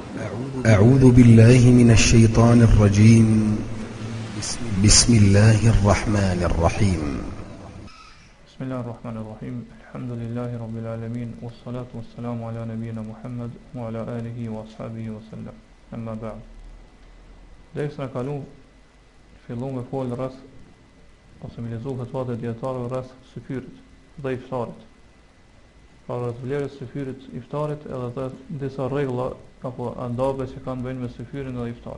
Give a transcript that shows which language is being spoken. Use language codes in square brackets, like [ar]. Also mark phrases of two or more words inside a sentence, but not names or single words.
[ar] أعوذ بالله من الشيطان الرجيم. بسم الله الرحمن الرحيم. بسم الله الرحمن الرحيم. الحمد لله رب العالمين، والصلاة والسلام على نبينا محمد وعلى آله وأصحابه وسلم. أما بعد. [sq] Derisa kalu fillu me fol rreth ose me lezu fatvat e dietarëve rreth syfyrit dhe iftarit. Pra rreth vlerës së syfyrit, iftarit edhe dhe disa rregulla apo andabe që kanë bënë me syfyrin dhe iftarin.